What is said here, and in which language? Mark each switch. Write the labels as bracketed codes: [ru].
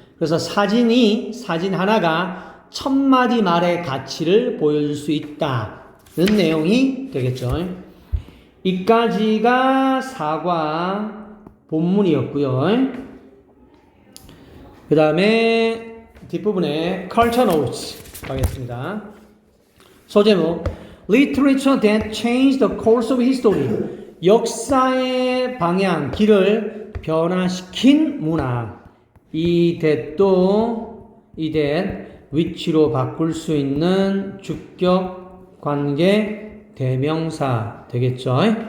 [ko] 그래서 사진 하나가 1000마디 말의 가치를 보여줄 수 있다는 내용이 되겠죠. 이까지가 사과 본문이었고요. 그 다음에 뒷부분에 culture notes 가겠습니다. 소제목 [en] Literature that changed the course of history. [ko] 역사의 방향, 길을 변화시킨 문화. 이 that도 이 that which로 바꿀 수 있는 주격 관계 대명사 되겠죠.